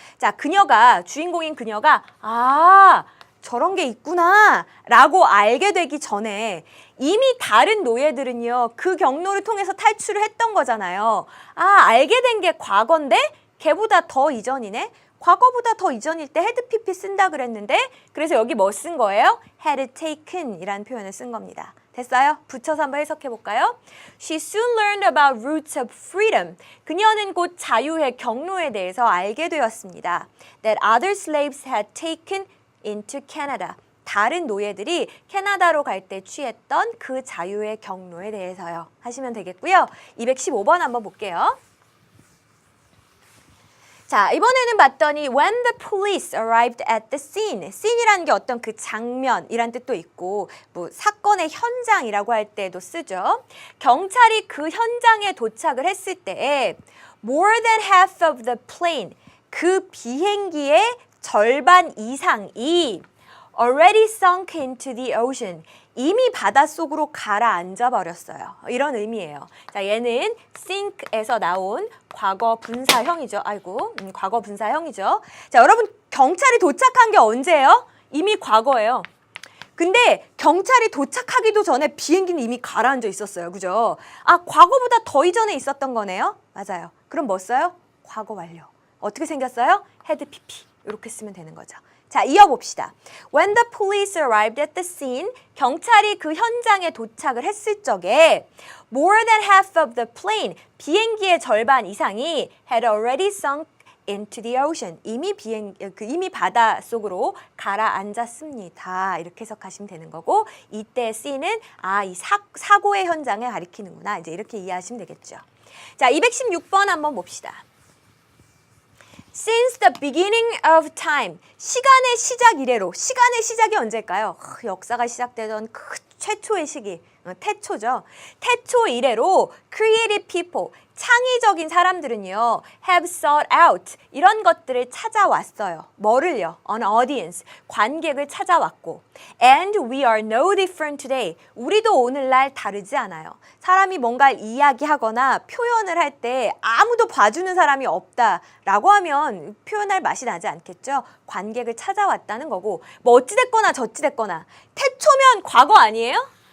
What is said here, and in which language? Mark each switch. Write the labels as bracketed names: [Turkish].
[Korean] 자, 주인공인 그녀가 저런 게 있구나 라고 알게 되기 전에 이미 다른 노예들은요, 그 경로를 통해서 탈출을 했던 거잖아요. 알게 된 게 과거인데 걔보다 더 이전이네? 과거보다 더 이전일 때 had pp 쓴다 그랬는데 그래서 여기 뭐 쓴 거예요? [English] had taken [Korean] 이라는 표현을 쓴 겁니다. 됐어요? 붙여서 한번 해석해 볼까요? [English] She soon learned about roots of freedom. [Korean] 그녀는 곧 자유의 경로에 대해서 알게 되었습니다. [English] That other slaves had taken into Canada. [Korean] 다른 노예들이 캐나다로 갈 때 취했던 그 자유의 경로에 대해서요. 하시면 되겠고요. 215번 한번 볼게요. 자, 이번에는 봤더니 [English] when the police arrived at the scene. [Korean] scene이라는 게 어떤 그 장면이란 뜻도 있고 사건의 현장이라고 할 때도 쓰죠. 경찰이 그 현장에 도착을 했을 때 [English] more than half of the plane, [Korean] 그 비행기의 절반 이상이 [English] already sunk into the ocean. [Korean] 이미 바닷속으로 가라앉아 버렸어요. 이런 의미예요. 자, 얘는 sink에서 나온 과거 분사형이죠. 과거 분사형이죠. 자, 여러분 경찰이 도착한 게 언제예요? 이미 과거예요. 근데 경찰이 도착하기도 전에 비행기는 이미 가라앉아 있었어요. 그죠? 과거보다 더 이전에 있었던 거네요. 맞아요. 그럼 뭐 써요? 과거 완료. 어떻게 생겼어요? had pp. 이렇게 쓰면 되는 거죠. 자, 이어봅시다. [English] When the police arrived at the scene, [Korean] 경찰이 그 현장에 도착을 했을 적에 [English] more than half of the plane, [Korean] 비행기의 절반 이상이 [English] had already sunk into the ocean. [Korean] 이미 바다 속으로 가라앉았습니다. 이렇게 해석하시면 되는 거고, 이때 C는 이 사고의 현장을 가리키는구나. 이제 이렇게 이해하시면 되겠죠. 자, 216번 한번 봅시다. [English] Since the beginning of time. [Korean] 시간의 시작 이래로. 시간의 시작이 언제일까요? 역사가 시작되던 그 최초의 시기. 태초죠. 태초 이래로 [English] creative people, [Korean] 창의적인 사람들은요, [English] have sought out, [Korean] 이런 것들을 찾아왔어요. 뭐를요? [English] An audience, [Korean] 관객을 찾아왔고, [English] and we are no different today. [Korean] 우리도 오늘날 다르지 않아요. 사람이 뭔가를 이야기하거나 표현을 할 때 아무도 봐주는 사람이 없다라고 하면 표현할 맛이 나지 않겠죠? 관객을 찾아왔다는 거고, 뭐 어찌됐거나 저찌됐거나 태초면 과거 아니에요?